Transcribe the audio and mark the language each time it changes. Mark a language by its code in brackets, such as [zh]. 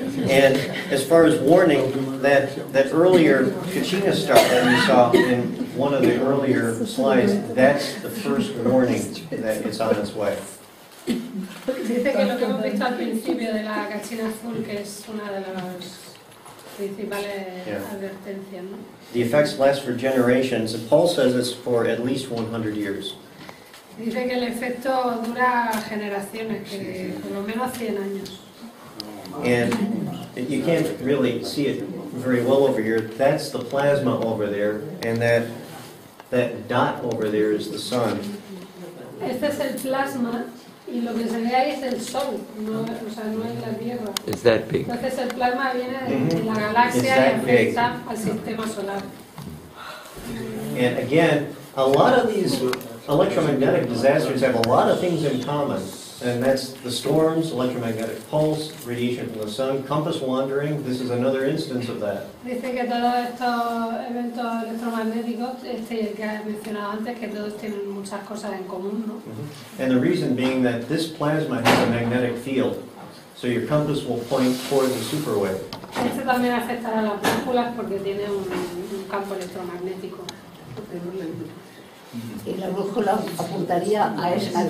[en] And as far as warning, that earlier Kachina star that we saw in one of the earlier slides, that's the first warning that it's on its way. [es] Dice que lo que hemos visto al principio de la cachina azul, que es una de las principales advertencias, ¿no? [en] The effects last for generations, and Paul says it's for at least 100 years. [es] Dice que el efecto dura generaciones, que por lo menos 100 años. [en] And you can't really see it very well over here. That's the plasma over there, and that dot over there is the sun. [es] Este es el plasma y lo que se ve ahí es el sol, no, o sea, no es la Tierra. [en] Is that big? [es] Entonces el plasma viene de la galaxia y afecta al sistema solar. [en] And again, a lot of these electromagnetic disasters have a lot of things in common. And that's the storms, electromagnetic pulse, radiation from the sun, compass wandering. This is another instance of that. [es] Dice que todos estos eventos electromagnéticos, que has mencionado antes, que todos tienen muchas cosas en común, ¿no? [en] And the reason being that this plasma has a magnetic field. So your compass will point toward the superwave. [es] Este también afectará a las brújulas porque tiene un campo electromagnético. Y la brújula apuntaría al